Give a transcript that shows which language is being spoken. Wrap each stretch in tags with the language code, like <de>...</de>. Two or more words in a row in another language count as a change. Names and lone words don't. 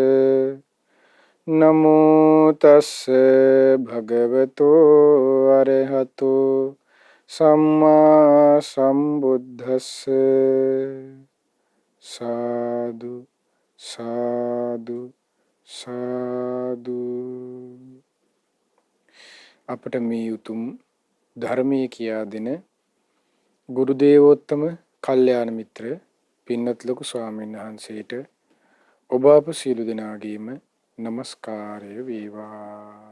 <pi>नमो तस्से भगवतो अरहतो सम्मा सम्बुद्धस्से। साधु साधु साधु।</pi> <si>අපට මේ උතුම් ධර්මයේ කියා දෙන ගුරු දේවෝත්තම කල්යාණ මිත්‍ර පින්වත් ලොකු ස්වාමීන් වහන්සේට ඔබ අප සියලු දෙනාගේම නමස්කාරය වේවා.</si>